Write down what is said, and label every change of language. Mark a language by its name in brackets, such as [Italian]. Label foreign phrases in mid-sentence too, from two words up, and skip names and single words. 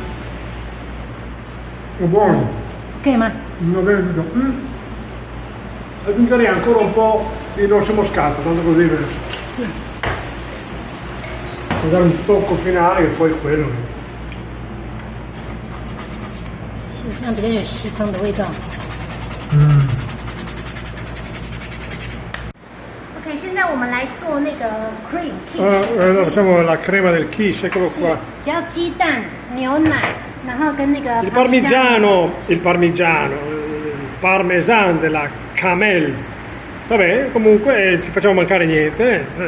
[Italian] 对。È buono. [Chinese] Ok 吗？ [Italian] Non vedo. Aggiungerei ancora un po' di noce moscata, tanto così per dare un tocco finale, che poi è quello. [Chinese] 是这样比较有西方的味道。OK， 现在我们来做那个 [English] cream quiche。 [Italian] facciamo la crema del quiche, eccolo [Chinese] 是 [Italian] qua. [Chinese] 只要鸡蛋、牛奶，然后跟那个 [Italian] Il parmigiano, parmesan della camel. Vabbè, comunque ci facciamo mancare niente.